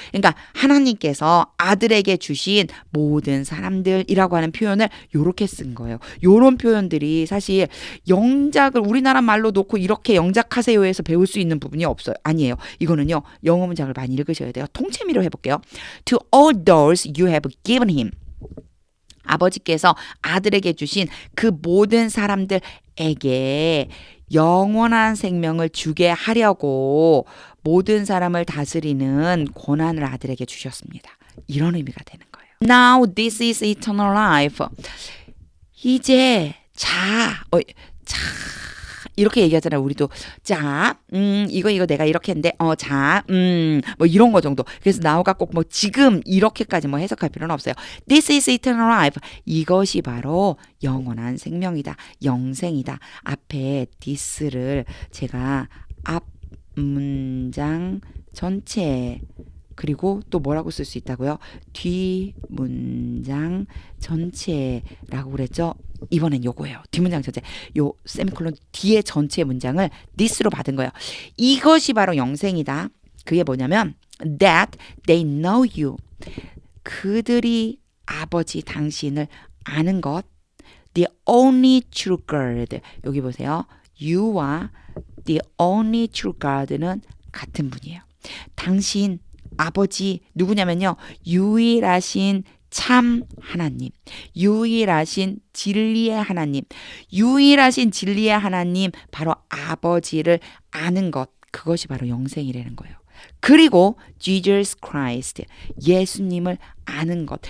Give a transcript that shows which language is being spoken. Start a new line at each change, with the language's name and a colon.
Korean: 그러니까 하나님께서 아들에게 주신 모든 사람들이라고 하는 표현을 요렇게 쓴 거예요. 요런 표현들이 사실 영작을 우리나라 말로 놓고 이렇게 영작하세요 해서 배울 수 있는 부분이 없어요. 아니에요. 이거는요. 영어 문장을 많이 읽으셔야 돼요. 통째미로 해볼게요.
English: To all those you have given him.
Korean: 아버지께서 아들에게 주신 그 모든 사람들에게 영원한 생명을 주게 하려고 모든 사람을 다스리는 권한을 아들에게 주셨습니다. 이런 의미가 되는 거예요.
English: Now this is eternal life.
Korean: 이제 자 이렇게 얘기하잖아요. 우리도 자, 이거 내가 이렇게 했는데 뭐 이런 거 정도. 그래서 나우가 꼭 뭐 지금 이렇게까지 뭐 해석할 필요는 없어요.
English: This is eternal life.
Korean: 이것이 바로 영원한 생명이다. 영생이다. 앞에 this를 제가 앞 문장 전체 그리고 또 뭐라고 쓸 수 있다고요? 뒤 문장 전체라고 그랬죠? 이번엔 요거예요. 뒷문장 전체. 요 세미콜론 뒤에 전체 문장을 this로 받은 거예요. 이것이 바로 영생이다. 그게 뭐냐면
English: that they know you.
Korean: 그들이 아버지 당신을 아는 것.
English: The only true God.
Korean: 여기 보세요. you와 the only true God는 같은 분이에요. 당신 아버지 누구냐면요. 유일하신 참 하나님, 유일하신 진리의 하나님, 유일하신 진리의 하나님 바로 아버지를 아는 것 그것이 바로 영생이라는 거예요. 그리고 Jesus Christ 예수님을 아는 것.